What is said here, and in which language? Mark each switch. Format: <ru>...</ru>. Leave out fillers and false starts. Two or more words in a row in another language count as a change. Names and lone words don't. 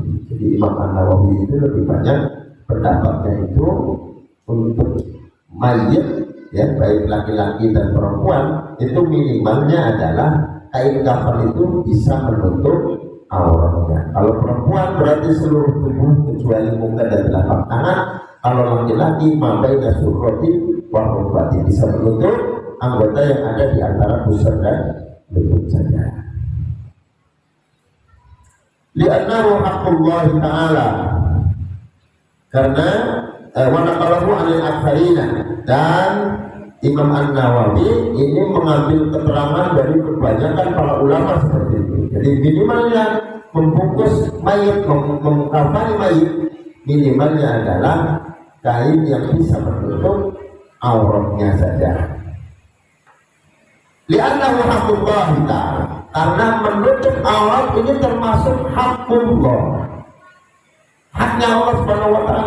<id>Jadi Imam An-Nawawi itu lebih banyak pendapatnya itu untuk mayit, ya baik laki-laki dan perempuan, itu minimalnya adalah kain kafan itu bisa menutup auratnya. Kalau perempuan berarti seluruh tubuh kecuali muka dan telapak tangan. Kalau laki-laki</id> <ar>بين السرة و الركبة,</ar> <id>bisa menutup anggota yang ada di antara pusar dan lutut saja.</id> <ar>لأنه حق الله تعالى,</ar> <id>karena</id> <ar>و نقله عن الأكثرين,</ar> <id>dan Imam An-Nawawi ini mengambil keterangan dari kebanyakan para ulama seperti itu. Jadi minimalnya membungkus mayit, mengkafani mayit, minimalnya adalah kain yang bisa menutup auratnya saja.</id> <ar>لأنه حق الله تعالى,</ar> <id>karena menutup aurat ini termasuk haqqullah, haknya Allah</id> <ar>سبحانه و تعالى.</ar>